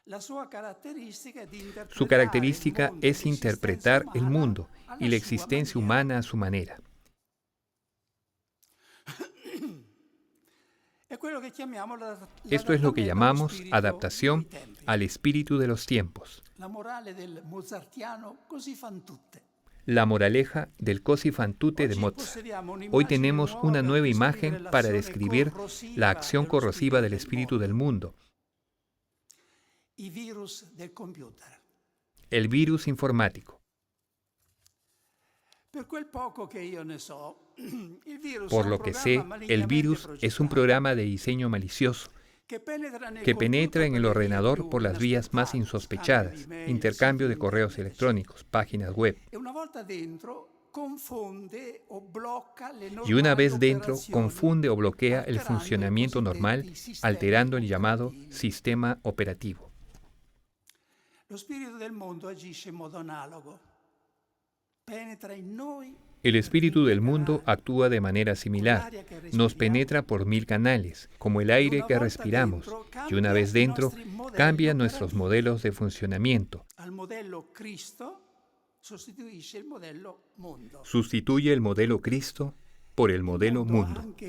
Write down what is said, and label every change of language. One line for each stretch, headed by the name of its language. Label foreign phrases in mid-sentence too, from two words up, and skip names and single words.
Spanish: Su característica es interpretar el mundo y la existencia humana a su manera. Esto es lo que llamamos adaptación al espíritu de los tiempos. La moraleja del Così fan tutte de Mozart. Hoy tenemos una nueva imagen para describir la acción corrosiva del espíritu del mundo. El virus informático. Por lo que sé, el virus es un programa de diseño malicioso que penetra en el ordenador por las vías más insospechadas, intercambio de correos electrónicos, páginas web. Y una vez dentro, confunde o bloquea el funcionamiento normal, alterando el llamado sistema operativo.
Italian: Lo spirito del mondo agisce in modo analogo. Penetra in noi.
Spanish: El espíritu del mundo actúa de manera similar. Nos penetra por 1000 canales, como el aire que respiramos, y una vez dentro, cambia nuestros modelos de funcionamiento. Sustituye el modelo Cristo por el modelo mundo.